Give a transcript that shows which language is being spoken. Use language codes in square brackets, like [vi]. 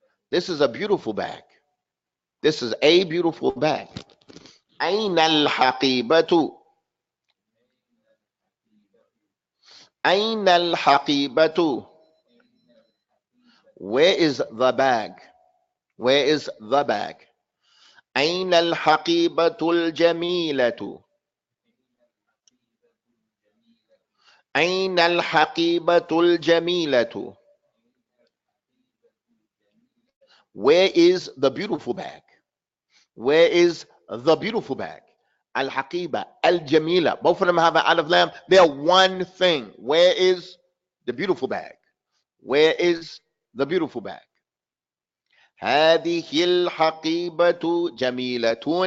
[en] This is a beautiful bag. This is a beautiful bag. [ar] أين الحقيبة؟ أين الحقيبة؟ [en] Where is the bag? Where is the bag? [ar] أين الحقيبة الجميلة؟ أين الحقيبة الجميلة؟ [en] Where is the beautiful bag? Where is the beautiful bag? [ar] Al-Haqiba, Al-Jamila. [en] Both of them have an alif lam. They are one thing. Where is the beautiful bag? Where is the beautiful bag? [ar] هذه الحقيبة جميلة.